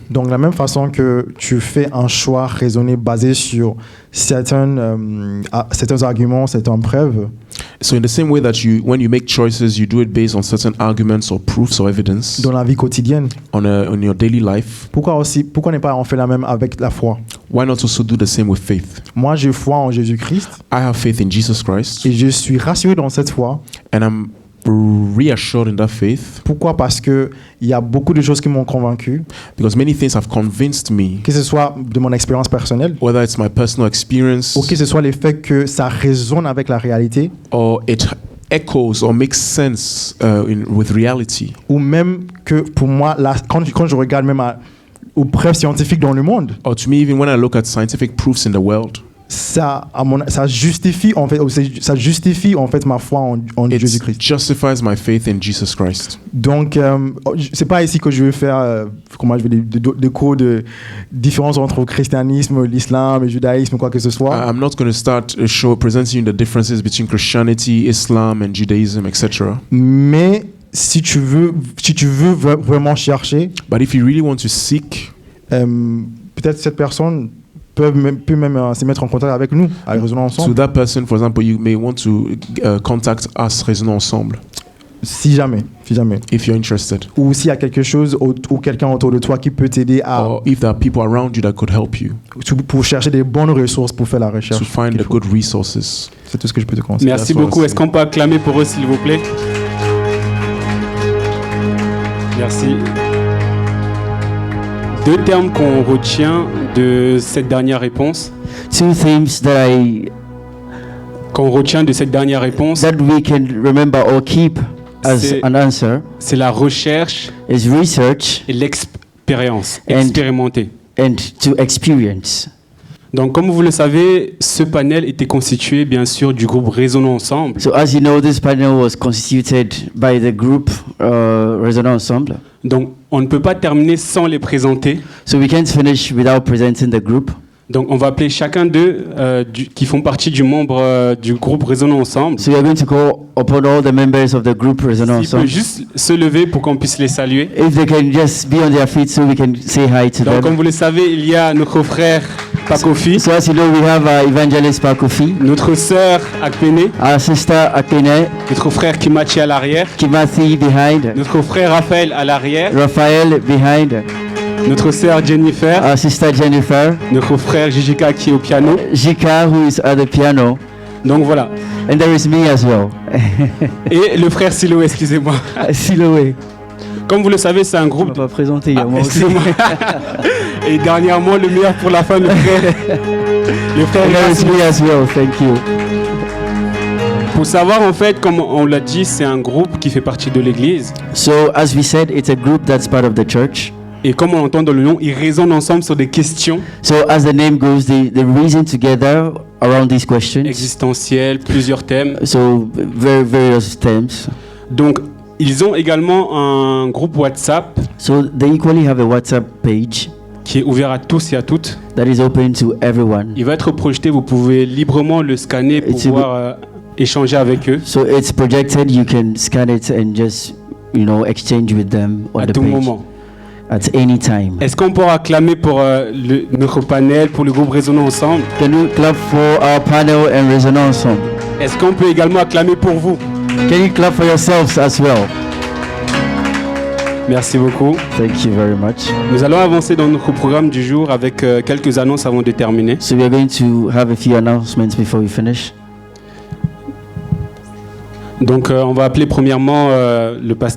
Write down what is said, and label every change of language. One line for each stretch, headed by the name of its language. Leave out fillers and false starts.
French: Donc, de la même façon que tu fais un choix raisonné basé sur certains arguments, certaines preuves.
English: So in the same way that when you make choices, you do it based on certain arguments or proofs or evidence.
French: Dans la vie quotidienne.
English: On your daily life.
French: Pourquoi ne pas en faire la même avec la foi?
English: Why not also do the same with faith?
French: Moi, j'ai foi en Jésus-Christ.
English: I have faith in Jesus Christ.
French: Et je suis rassuré dans cette foi.
English: And I'm reassured in that faith.
French: Pourquoi? Parce que il y a beaucoup de choses qui m'ont convaincu.
English: Because many things have convinced me.
French: Que ce soit de mon expérience personnelle.
English: Whether it's my personal experience.
French: Ou que ce soit le fait que ça résonne avec la réalité.
English: Or it echoes or makes sense with reality.
French: Ou même que pour moi, quand je regarde même aux preuves scientifiques dans le monde.
English: Or to me, even when I look at scientific proofs in the world.
French: Ça justifie en fait ma foi en Jésus-Christ.
English: Justifies my faith in Jesus Christ.
French: Donc c'est pas ici que je vais faire des cours de différence entre le christianisme, l'islam, le judaïsme, quoi que ce soit.
English: I'm not going to start presenting you the differences between Christianity, Islam and Judaism, etc.
French: Mais si tu veux vraiment chercher,
English: but if you really want to seek,
French: peut-être cette personne peut même se mettre en contact avec nous, à raisonner ensemble.
English: So that person, for example, you may want to contact us, raisonner ensemble.
French: Si jamais.
English: If you're interested.
French: Ou s'il y a quelque chose ou quelqu'un autour de toi qui peut t'aider à.
English: Or if there are people around you that could help you.
French: Pour chercher des bonnes ressources pour faire la recherche.
English: To find the good resources.
French: C'est tout ce que je peux te conseiller. Merci beaucoup. Est-ce qu'on peut acclamer pour eux, s'il vous plaît? Merci. Deux termes qu'on retient de cette dernière réponse.
English: Two themes
French: qu'on retient de cette dernière réponse.
English: That we can remember or keep as an answer.
French: C'est la recherche.
English: Is research.
French: Et l'expérience. Expérimenter.
English: And to experience.
French: Donc, comme vous le savez, ce panel était constitué, bien sûr, du groupe Raisonnons Ensemble.
English: So, as you know, this panel was constituted by the group Raisonnons Ensemble.
French: Donc, on ne peut pas terminer sans les présenter.
English: So, we can't finish without presenting the group.
French: Donc, on va appeler chacun d'eux qui font partie du membre du groupe Raisonnons Ensemble.
English: So, we are going to call upon all the members of the group Raisonnons Ensemble.
French: S'ils peuvent juste se lever pour qu'on puisse les saluer.
English: If they can just be on their feet so we can say hi to them.
French: Donc, comme vous le savez, il y a notre frère Pakofi.
English: So as you know, we have Evangelist Pakofi.
French: Notre sœur Akpene.
English: Our sister Akpene.
French: Notre frère Kimathi à l'arrière.
English: Kimathi behind.
French: Notre frère Raphaël à l'arrière.
English: Raphaël behind.
French: Notre sœur Jennifer.
English: Our sister Jennifer.
French: Notre frère Jijika qui est au piano.
English: Jika who is at the piano.
French: Donc voilà.
English: And there is me as well.
French: Et le frère Siloé, excusez-moi. Siloé. Comme vous le savez, c'est un groupe. On va pas présenter, il y a moi aussi. Et dernièrement, le meilleur pour la fin, le frère. Le frère
English: Erasmus as well. Thank you.
French: Pour savoir, en fait, comme on l'a dit, c'est un groupe qui fait partie de l'église.
English: So, as we said, it's a group that's part of the church.
French: Et comme on l'entend dans le nom, ils raisonnent ensemble sur des questions.
English: So, as the name goes, they reason together around these questions.
French: Existentielles, plusieurs thèmes.
English: So, various themes.
French: Donc, ils ont également un groupe WhatsApp.
English: So, they equally have a WhatsApp page.
French: Qui est ouvert à tous et à toutes.
English: That is open to everyone.
French: Il va être projeté, vous pouvez librement le scanner pour pouvoir échanger avec eux.
English: So it's projected, you can scan it and just, exchange with them on the page.
French: À tout moment.
English: At any time.
French: Est-ce qu'on peut acclamer pour notre panel, pour le groupe Raisonnons Ensemble?
English: Can we clap for our panel and Raisonnons Ensemble?
French: Est-ce qu'on peut également acclamer pour vous?
English: Can you clap for yourselves as well?
French: Merci beaucoup.
English: Thank you very much.
French: Nous allons avancer dans notre programme du jour avec quelques annonces avant de terminer.
English: So we are going to have a few announcements before we finish.
French: Donc on va appeler premièrement le pasteur.